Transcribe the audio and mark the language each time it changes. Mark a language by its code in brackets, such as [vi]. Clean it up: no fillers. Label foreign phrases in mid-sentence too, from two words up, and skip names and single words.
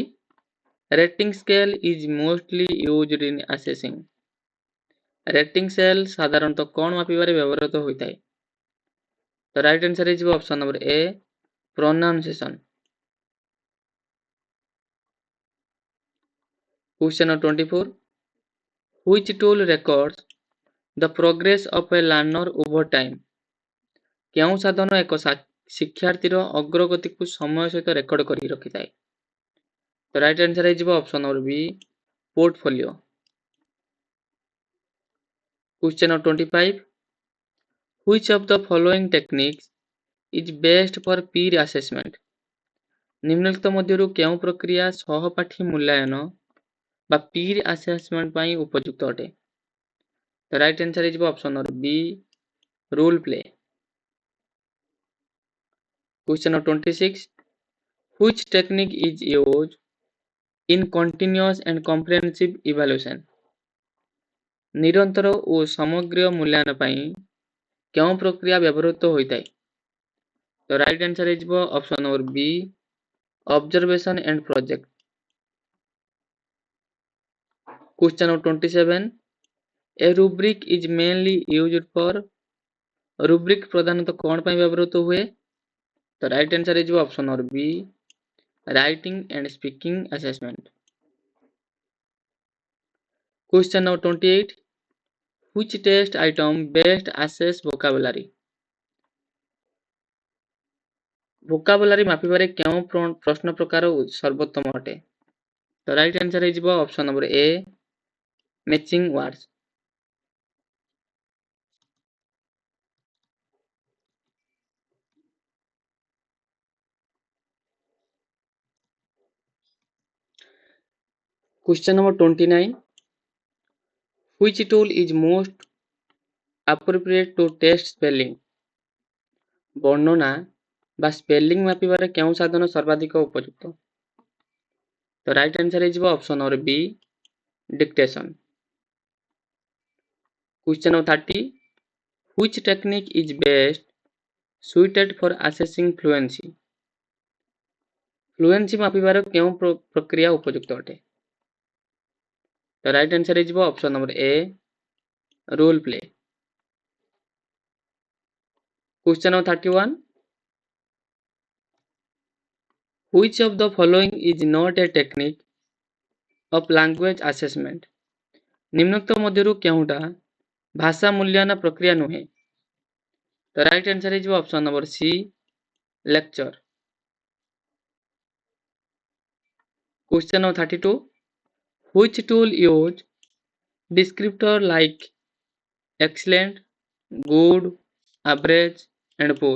[en] Rating scale is mostly used in assessing. Rating scale [or] ସାଧାରଣତଃ କ'ଣ ମାପିବାରେ ବ୍ୟବହୃତ ହୋଇଥାଏ? [en] The right answer is option number A, pronunciation. Question number 24. Which tool records the progress of a learner over time? [or] କେଉଁ ସାଧନ ଏକ ଶିକ୍ଷାର୍ଥୀର ଅଗ୍ରଗତିକୁ ସମୟ ସହିତ ରେକର୍ଡ କରି ରଖିଥାଏ? [en] The right answer is option number B, portfolio. Question number 25. Which of the following techniques is best for peer assessment? [or] ନିମ୍ନଲିଖିତ ମଧ୍ୟରୁ କେଉଁ ପ୍ରକ୍ରିୟା ସହପାଠୀ ମୂଲ୍ୟାୟନ ବା [en] peer assessment [or] ପାଇଁ ଉପଯୁକ୍ତ ଅଟେ? [en] The right answer is option number B, role play. Question number 26. Which technique is used in continuous and comprehensive evaluation? [or] ନିରନ୍ତର ଓ ସମଗ୍ର ମୂଲ୍ୟାୟନ ପାଇଁ କେଉଁ ପ୍ରକ୍ରିୟା ବ୍ୟବହୃତ ହୋଇଥାଏ? [en] The right answer is option number B, observation and project. Question number 27. A rubric is mainly used for. [or] rubric ପ୍ରଧାନତଃ କ'ଣ ପାଇଁ ବ୍ୟବହୃତ ହୁଏ? [en] The right answer is option number B, writing and speaking assessment. Question number 28. Which test item best assess vocabulary? [or] vocabulary ମାପିବାରେ କେଉଁ ପ୍ରଶ୍ନ ପ୍ରକାର ସର୍ବୋତ୍ତମ ଅଟେ? [en] The right answer is option number A, matching words. Question number 29. Which tool is most appropriate to test spelling? [or] ବର୍ଣ୍ଣନା ବା ସ୍ପେଲିଂ ମାପିବାରେ କେଉଁ ସାଧନ ସର୍ବାଧିକ ଉପଯୁକ୍ତ? [en] The right answer is option number B, dictation. Question number 30. Which technique is best suited for assessing fluency? [or] fluency ମାପିବାର କେଉଁ ପ୍ରକ୍ରିୟା ଉପଯୁକ୍ତ ଅଟେ? [en] The right answer is option number A, role play. Question number 31. Which of the following is not a technique of language assessment? [or] ନିମ୍ନୋକ୍ତ ମଧ୍ୟରୁ କେଉଁଟା ଭାଷା ମୂଲ୍ୟାୟନ ପ୍ରକ୍ରିୟା ନୁହେଁ? [en] The right answer is option number C, lecture. Question number 32. Which tool use descriptor like excellent, good, average and poor?